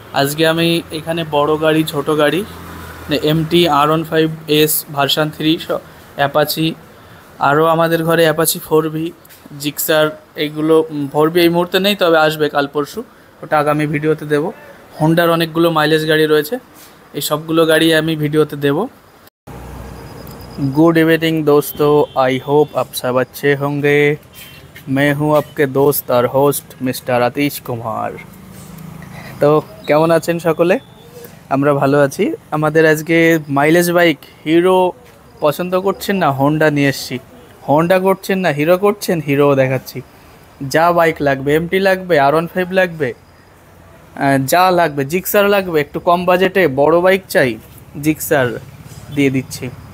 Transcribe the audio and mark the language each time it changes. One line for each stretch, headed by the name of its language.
Bangla: আজকে আমি এখানে বড় গাড়ি ছোট গাড়ি এমটি R15S ভার্সন 3 অ্যাপাচি, আরও আমাদের ঘরে অ্যাপাচি 4V, জিক্সার, এইগুলো 4V এই মুহূর্তে নেই, তবে আসবে কাল পরশু, ওটা আগামী ভিডিওতে দেব। হোন্ডার অনেকগুলো মাইলেজ গাড়ি রয়েছে, এই সবগুলো গাড়ি আমি ভিডিওতে দেব।
Hindi: गुड इवनिंग दोस्तों, आई होप आप सब अच्छे होंगे। मैं हूं आपके दोस्त और होस्ट मिस्टर आतिश कुमार।
Bangla: তো কেমন আছেন সকলে? আমরা ভালো আছি। আমাদের আজকে মাইলেজ বাইক হিরো পছন্দ করছেন না, হোন্ডা নিয়ে এসেছি। হোন্ডা করছেন না, হিরো করছেন, হিরো দেখাচ্ছি। যা বাইক লাগবে, এমটি লাগবে, R15 লাগবে, যা লাগবে, জিক্সার লাগবে, একটু কম বাজেটে বড় বাইক চাই, জিক্সার দিয়ে দিচ্ছি।